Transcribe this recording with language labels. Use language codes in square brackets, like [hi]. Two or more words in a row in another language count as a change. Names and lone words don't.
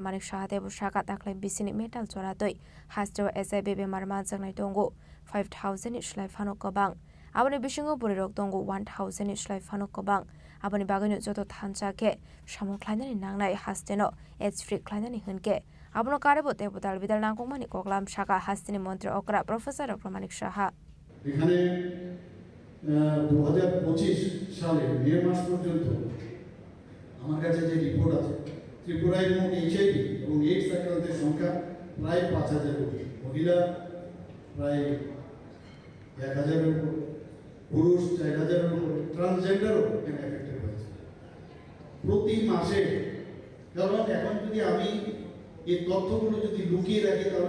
[trp] Manik Saha debu shaka taklai bisini metal choratoi hasdewo HIV bemar manjangnai tongo 5000 slai fano kobang aboni bisingo burirok tongo 1000 slai fano kobang aboni bagino joto thanchake samung khlainani nangnai hasteno [en] AIDS free [trp] khlainani hunke abno karibo tebo dal bidal nangkongmani koklam shaka hastini mantri okra Professor Dr. Manik Saha [bn] এখানে 2025 সালে মে মাস পর্যন্ত আমার কাছে যে রিপোর্ট আছে ত্রিপুরায় মোট HIV এবং AIDS আক্রান্তের সংখ্যা প্রায় 5000 কোটি মহিলা প্রায় 1000 এর উপর পুরুষ 4000 এর উপর ট্রান্সজেন্ডারও এখানে এফেক্টেড হয়েছে প্রতি মাসে কারণ এখন যদি আমি এই তথ্যগুলো যদি লুকিয়ে রাখি তাহলে